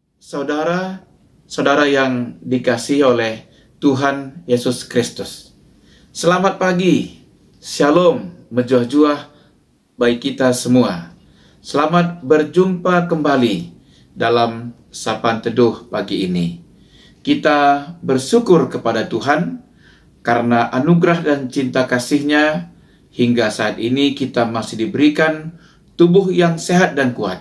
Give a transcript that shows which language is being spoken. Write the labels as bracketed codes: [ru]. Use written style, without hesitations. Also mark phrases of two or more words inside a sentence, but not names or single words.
[id] Saudara yang dikasihi oleh Tuhan Yesus Kristus. Selamat pagi, Shalom, menjuah-juah bagi kita semua. Selamat berjumpa kembali dalam Sapaan Teduh pagi ini. Kita bersyukur kepada Tuhan karena anugerah dan cinta kasih-Nya hingga saat ini kita masih diberikan tubuh yang sehat dan kuat.